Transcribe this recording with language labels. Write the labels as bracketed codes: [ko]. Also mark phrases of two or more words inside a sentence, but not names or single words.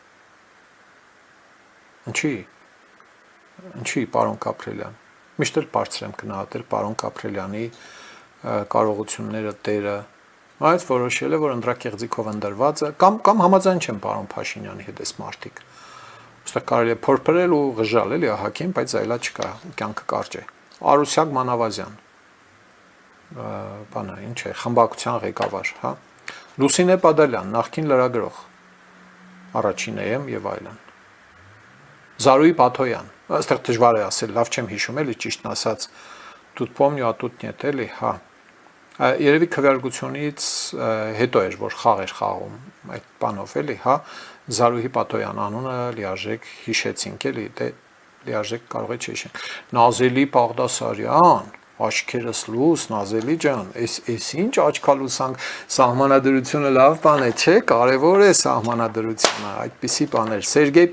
[hy] Ինչի, պարոն Կապրելյան։ Միշտ էլ բարձր եմ գնահատել պարոն Կապրելյանի կարողությունները տերը, այս որոշել է, որ ընտրակեղծիքով ընդրված է, կամ համաձայն չեմ պարոն Փաշինյանի հետ այս մարդիկ։ Ոստեղ կարելի է փորփրել ու ղժալ էլի ահագին, բայց այլա չկա, կյանքը կարճ է։ Արուսյակ Մանավազյան, բանը, ինչ է, խմբակցության ղեկավար, հա։ Լուսինե Պադալյան, նախկին լրագրող, առաջին եմ եւ այլն։ Զարուհի Բաթոյան, այստեղ դժվար է ասել, լավ չեմ հիշում, էլի ճիշտն ասած, [ru] тут помню, а тут нет, [hy] էլի, հա։ Երևի քվեարկությունից հետո էր, որ խաղ էր խաղում այդ բանով, էլի, հա, Զարուհի Պաթոյան անունը լիարժեք հիշեցինք, էլի, դե լիարժեք կարող է չհիշենք։ Նազելի Բաղդասարյան, աչքերս լույս, Նազելի ջան, այս ինչ աչքալուսանք, սահմանադրությունը լավ բան է, չէ, կարևոր է սահմանադրությունը, այդպիսի բաներ, Սերգեյ